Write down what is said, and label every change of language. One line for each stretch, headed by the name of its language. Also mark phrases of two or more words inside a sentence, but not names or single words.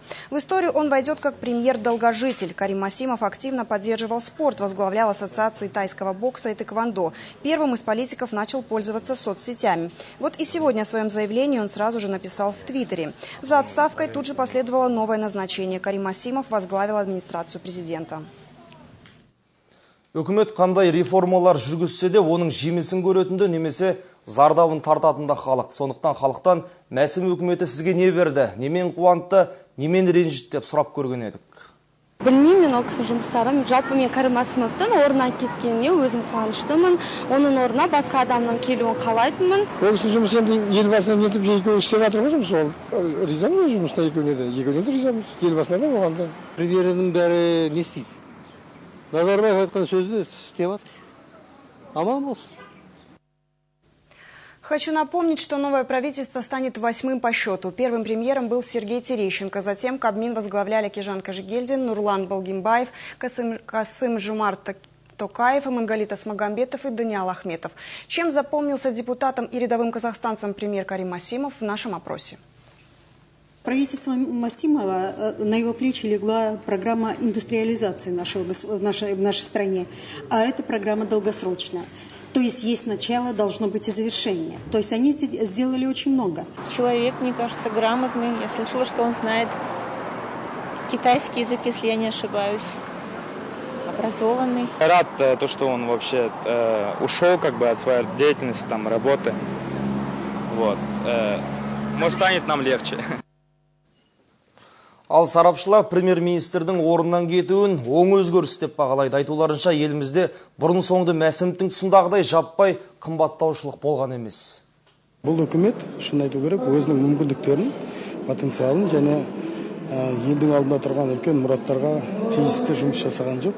Russian: В историю он войдет как премьер-долгожитель. Карим Масимов активно поддерживал спорт, возглавлял ассоциации тайского бокса и тэквондо. Первым из политиков начал пользоваться соцсетями. Вот и сегодня о своем заявлении он сразу же написал в Твиттере. За отставкой тут же последовало новое назначение. Карим Масимов возглавил администрацию президента.
Kazakh: Үкімет қандай реформалар жүргізсе де, оның жемісін көретінді немесе зардабын тартатында халық. Сондықтан халықтан Мәсім үкіметі сізге не берді, немен қуантты, немен ренжітті деп сұрап көрген едік. Білмеймін, мен ол кісінің жұмыстарын. Жалпы мен Карим Масимовтың орнынан кеткеніне өзім қуаныштымын. Оның орнына басқа адамның келуін қалайтынмын. Ол кісінің жұмысы енді елбасынан нетіп екеуі істеп жатыр ғой жұмыс. Ол ризамын жұмысына екеуіне де ризамыз. Елбасына да оған да. Премьерінің бәрі не істейді? Назарбаев айтқан сөзді істеп жатыр. Аман болсын.
Russian: Хочу напомнить, что новое правительство станет 8-м по счету. Первым премьером был Сергей Терещенко. Затем Кабмин возглавляли Кижан Кожегельдин, Нурлан Балгимбаев, Касым-Жомарт Токаев, Мангалит Асмагамбетов и Даниал Ахметов. Чем запомнился депутатам и рядовым казахстанцам премьер Карим Масимов в нашем опросе? Правительство Масимова, на его плечи легла программа индустриализации в нашей стране. А эта программа долгосрочная. То есть начало, должно быть и завершение. То есть они сделали очень много. Человек, мне кажется, грамотный. Я слышала, что он знает китайский язык, если я не ошибаюсь. Образованный. Рад то, что он вообще ушел от своей деятельности, работы. Вот. Может, станет нам легче.
Kazakh: Ал сарапшылар премьер-министрдің орнынан кетуін оң өзгеріс деп бағалайды. Айтуларынша елімізде бұрын соңды Мәсімовтің тұсындағыдай жаппай қымбаттаушылық болған емес. Бұл үкімет, шын айту керек, өзінің мүмкіндіктерін, потенциалын және елдің алдында тұрған үлкен мұраттарға тиісті жұмыс жасаған жоқ.